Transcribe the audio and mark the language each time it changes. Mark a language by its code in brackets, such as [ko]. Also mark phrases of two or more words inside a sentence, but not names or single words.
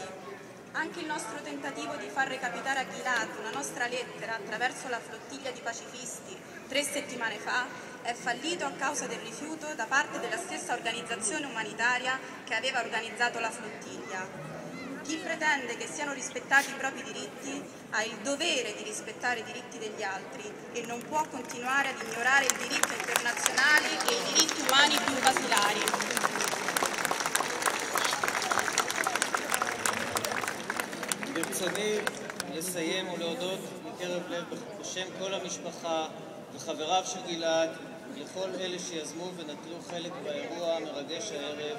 [it] Anche il nostro tentativo di far recapitare a Gilad una nostra lettera attraverso la flottiglia di pacifisti 3 settimane fa è fallito a causa del rifiuto da parte della stessa organizzazione umanitaria che aveva organizzato la flottiglia. Chi pretende che siano rispettati i propri diritti ha il dovere di rispettare i diritti degli altri e non può continuare ad ignorare il diritto internazionale e i diritti umani più basilari. [he] ברצוני לסיים ולהודות מקרב לב בשם כל המשפחה וחבריו של גלעד לכל אלה שיזמו ונטלו חלק באירוע המרגש הערב.